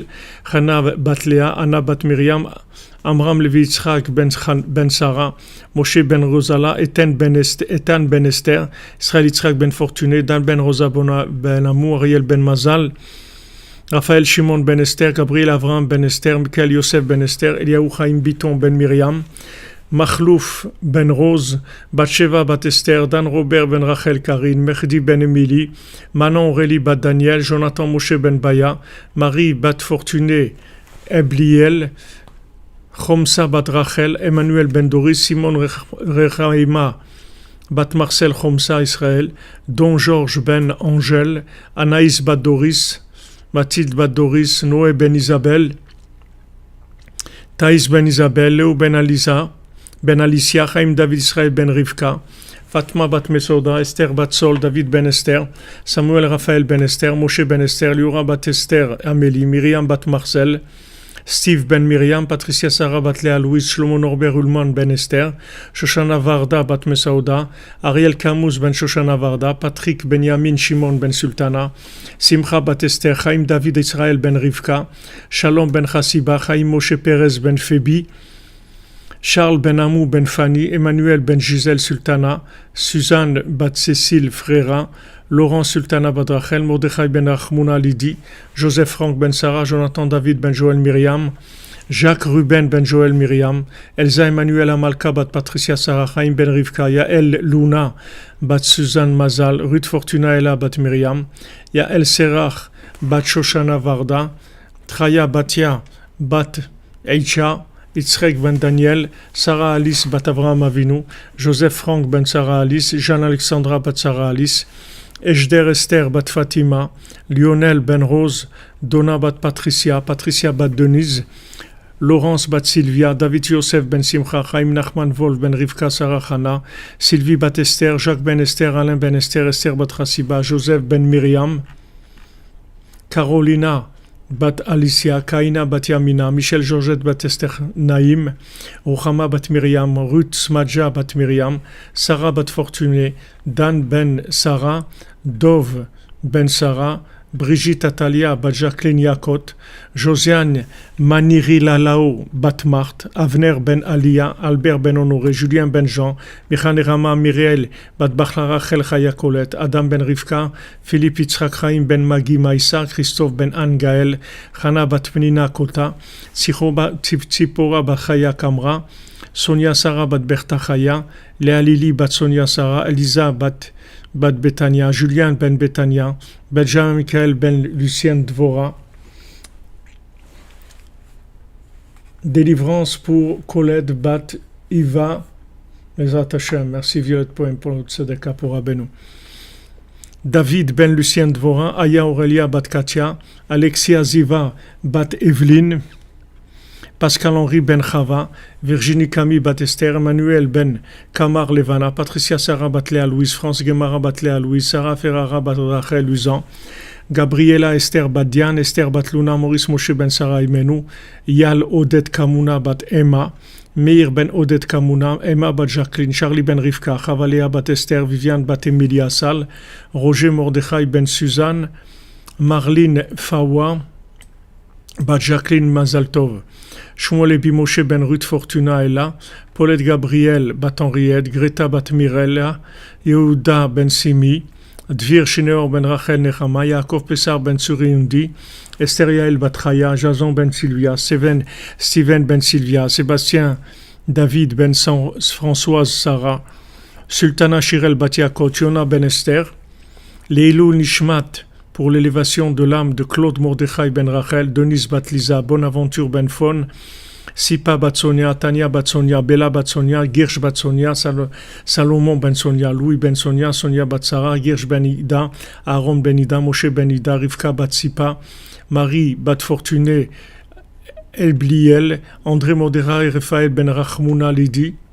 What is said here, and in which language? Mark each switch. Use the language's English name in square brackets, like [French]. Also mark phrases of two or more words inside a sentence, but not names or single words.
[French] Chana Bat Léa, Anna Bat Miriam, Amram Levi Yitzhak Ben Sarah, Moshe Ben Rosala, Ethan Ben Esther, Israël Yitzhak Ben Fortuné, Dan Ben Rosa Ben Amour, Ariel Ben Mazal, Raphaël Shimon Ben Esther, Gabriel Avram Ben Esther, Michael Yosef Ben Esther, Eliaou Chaim Biton Ben Miriam, Machlouf Ben Rose, Batsheva Bat Esther, Dan Robert Ben Rachel Karine, Mehdi Ben Emily, Manon Aurélie Bat Daniel, Jonathan Moshe Ben Baya, Marie Bat Fortuné Ebliel, Chomsa Bat Rachel, Emmanuel Ben Doris, Simon Rechaima Bat Marcel Chomsa Israël, Don Georges Ben Angèle, Anaïs Bat Doris, Mathilde Bat Doris, Noé Ben Isabelle, Thaïs Ben Isabelle, Léo Ben Alisa, Ben Alicia, Chaim David Israël Ben Rivka, Fatma Bat Mesoda, Esther Bat Sol, David Ben Esther, Samuel Raphaël Ben Esther, Moshe Ben Esther, Liora Bat Esther, Amélie, Myriam Bat Marcel, Steve Ben Miriam, Patricia Sarah Bat Léa Louise, Shlomo Norbert Ullman Ben Esther, Shoshana Varda Bat Mesaouda, Ariel Camus Ben Shoshana Varda, Patrick Benyamin Shimon Ben Sultana, Simcha Bat Esther, Chaim David Israël Ben Rivka, Shalom Ben Chassiba, Chaim Moshe Perez Ben Febi, Charles Ben Amou Ben Fanny, Emmanuel Ben Gisèle Sultana, Suzanne Bat Cécile Frera, Laurent Sultana Bat Rachel, Mordechai Ben Achmouna Lidi, Joseph Franck Ben Sarah, Jonathan David Ben Joël Myriam, Jacques Ruben Ben Joël Myriam, Elsa Emmanuel Amalka Bat Patricia Sarah, Chaim Ben Rivka, Yael Luna Bat Suzanne Mazal, Ruth Fortuna Ella Bat Myriam, Yael Serach Bat Shoshana Varda, Traya Batia Bat Eicha, Yitzhak Ben Daniel, Sarah Alice Bat Avraham Avinu, Joseph Franck Ben Sarah Alice, Jeanne Alexandra Bat Sarah Alice, Ejder Esther bat Fatima, Lionel ben Rose, Donna bat Patricia, Patricia bat Denise, Laurence bat Sylvia, David Yosef ben Simcha, Chaim Nachman Wolf ben Rivka Sarah Hana, Sylvie bat Esther, Jacques ben Esther, Alain ben Esther, Esther bat Hasiba, Joseph ben Myriam, Carolina bat Alicia, Kaina bat Yamina, Michel Georgette bat Esther Naïm, Ruchama bat Myriam, Ruth Smadja bat Myriam, Sarah bat Fortuné, Dan ben Sarah, Dov ben Sarah, Brigitte Atalia bat Jacqueline Yakot, Josiane Maniri Lalao bat Marthe, Avner ben Alia, Albert ben Honoré, Julien ben Jean, Michane Rama Miriel bat Bachlara Chel Chaya Colette, Adam ben Rivka, Philippe Yitzhak Chaim ben Magi Maïsa, Christophe ben Anne Gaël, Chana bat Pnina Kota, Tzipora bat Chaya Kamra, Sonia Sarah bat Berta Chaya, Léa Lili bat Sonia Sarah, Elisa bat Betania, Julien ben Betania, Benjamin Michael ben Lucien Dvora. Délivrance pour Colette bat Iva, [Hebrew] עזרת השם. [French] Merci Violette Poem pour notre tzedaka pour Rabbeinu. David ben Lucien Dvora, Aya Aurélia bat Katia, Alexia Ziva bat Evelyne, Pascal-Henri ben Chava, Virginie Camille bat Esther, Emmanuel ben Kamar Levana, Patricia Sarah bat Léa Louise, France Guemara bat Léa Louise, Sarah Ferrara bat Rachel Luzan, Gabriela Esther bat Diane, Esther bat Luna, Maurice Moshe ben Sarah Imenu, Yal Odette Kamuna bat Emma, Meir ben Odette Kamuna, Emma bat Jacqueline, Charlie ben Rivka, Chavalea bat Esther, Viviane bat Emilia Sal, Roger Mordechai ben Suzanne, Marlene Fawa bat Jacqueline Mazaltov, Shmuel Moshe ben Ruth Fortuna Ella, Paulette Gabriel bat Henriette, Greta bat Mirella, Yehuda ben Simi, Dvir Shineor ben Rachel Nechama, Yaakov Pessar ben Tsuriundi, Esther Yael bat Chaya, Jason ben Sylvia, Steven ben Sylvia, Sébastien David ben Françoise Sarah, Sultana Shirel bat Yaakov, Yona ben Esther, [Hebrew] לעילוי נשמת [French] pour l'élévation de l'âme de Claude Mordechai ben Rachel, Denise bat Lisa, Bonaventure ben Fon, Sipa bat Sonia, Tania bat Sonia, Bella bat Sonia, Girsch bat Sonia, Salomon ben Sonia, Louis ben Sonia, Sonia bat Sarah, Girsch ben Ida, Aaron ben Ida, Moshe ben Ida, Rivka bat Sipa, Marie bat Fortuné, Elbliel, André Modera et Raphaël ben Rachmouna Lidi,